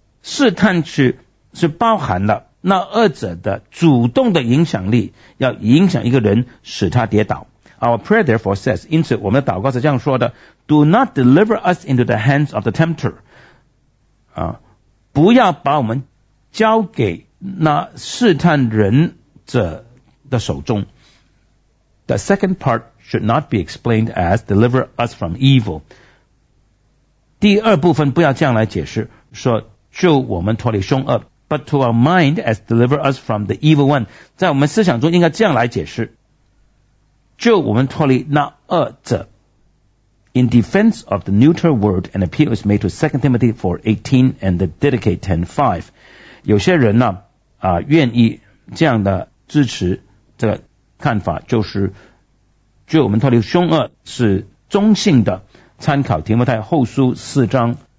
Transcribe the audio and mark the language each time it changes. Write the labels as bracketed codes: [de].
[zh] 试探是包含了那恶者的主动的影响力要影响一个人使他跌倒。 [en] Our prayer therefore says, [zh] 因此我们的祷告是这样说的 [en] Do not deliver us into the hands of the tempter. [zh] 不要把我们交给那试探人者的手中。 [en] The second part should not be explained as deliver us from evil. [zh] 第二部分不要这样来解释说救我们脱离凶恶 [en] but to our mind as deliver us from the evil one. [zh] 在我们思想中应该这样来解释救我们脱离那恶者。 [en] In defense of the neuter word, an appeal is made to 2 Timothy 4:18 and the Didache 10:5. [zh] 有些人呢愿意这样的支持这个看法就是就我们脱离凶恶是中性的参考提摩太后书4:18。